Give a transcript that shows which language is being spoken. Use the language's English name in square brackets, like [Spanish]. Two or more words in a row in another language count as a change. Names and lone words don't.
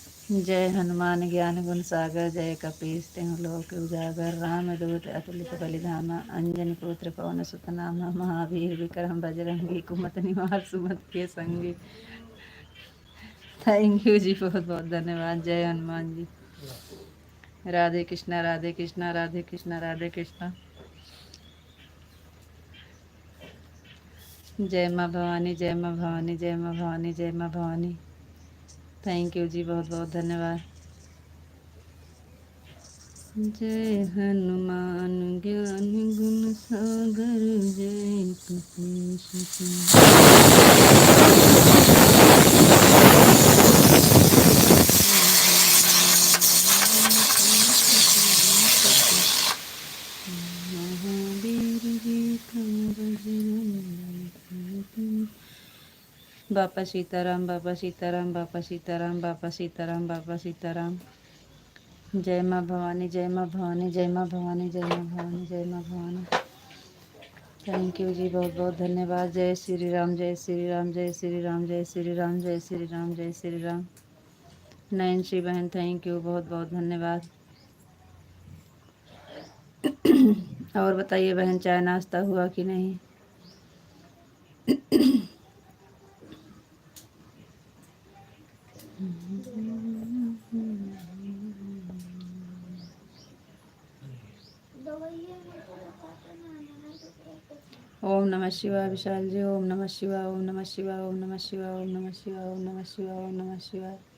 [Hindi] जय हनुमान ज्ञान गुण सागर, जय कपीस तिहु लोक उजागर, राम दूत अतुलित बलिधामा, अंजनी पुत्र पवन सुत नामा, महावीर विक्रम बजरंगी, कुमत निवार सुमत के संगी। [English] thank you [Hindi] जी, बहुत बहुत धन्यवाद। जय हनुमान जी। राधे कृष्णा राधे कृष्णा राधे कृष्णा राधे कृष्णा। जय माँ भवानी जय माँ भवानी जय माँ भवानी जय माँ भवानी। [English] thank you [Hindi] जी, बहुत बहुत धन्यवाद। जय हनुमान ज्ञान गुण सागर, जय कपीश महावीर विक्रम बजरंगी। बापा सीताराम बापा सीताराम बापा सीताराम बापा सीताराम बापा सीताराम। जय माँ भवानी जय माँ भवानी जय माँ भवानी जय माँ भवानी जय माँ भवानी। [English] thank you [Hindi] जी, बहुत बहुत धन्यवाद। जय श्री राम जय श्री राम जय श्री राम जय श्री राम जय श्री राम जय श्री राम। नैन्सी बहन [English] thank you, [Hindi] बहुत बहुत धन्यवाद। और बताइए बहन, चाय नाश्ता हुआ कि नहीं? ओम नमः शिवाय विशाल जी, ओम नमः शिवाय ओम नमः शिवाय ओम नमः शिवाय ओम नमः शिवाय ओम नमः शिवाय ओम नमः शिवाय।